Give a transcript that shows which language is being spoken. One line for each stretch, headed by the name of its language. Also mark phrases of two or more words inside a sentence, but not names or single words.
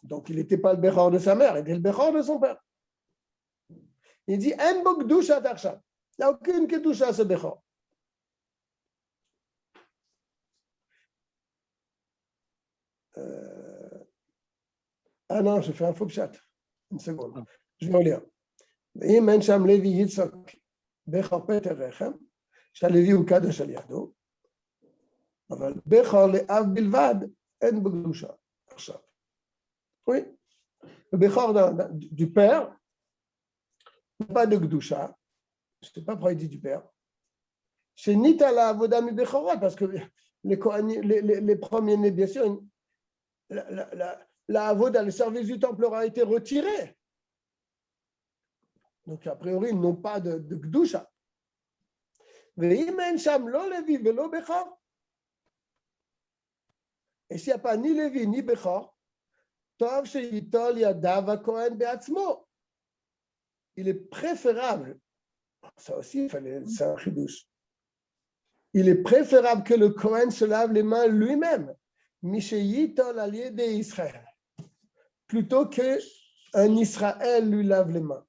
French: Donc, il n'était pas le Bechor de sa mère, il était le Bechor de son père. Il dit
Hebrew: אין בו קדושה עכשיו.
French: Il n'y a aucune Kedusha à ce Bechor. Ah non, je fais un faux chat. Une seconde. Je vais relire.
Hebrew: ואם אין שם לוי יצחק בכר פטר רחם, שהלוי הוא קדוש על ידו, אבל בכר לאב בלבד אין בו קדושה עכשיו.
French: Oui, le בכר du père n'a pas de קדושה, je ne sais pas pourquoi il dit du père,
Hebrew: שנית על העבודה מבכורות,
French: parce que les premiers-nés, bien sûr, la avoda, le service du temple leur a été retiré. Donc, a priori, ils n'ont pas de Gdusha. Et s'il n'y a pas ni Lévi ni Bechor, il est préférable, ça aussi, c'est un chidouche, il est préférable que le Kohen se lave les mains lui-même, plutôt qu'un Israël lui lave les mains.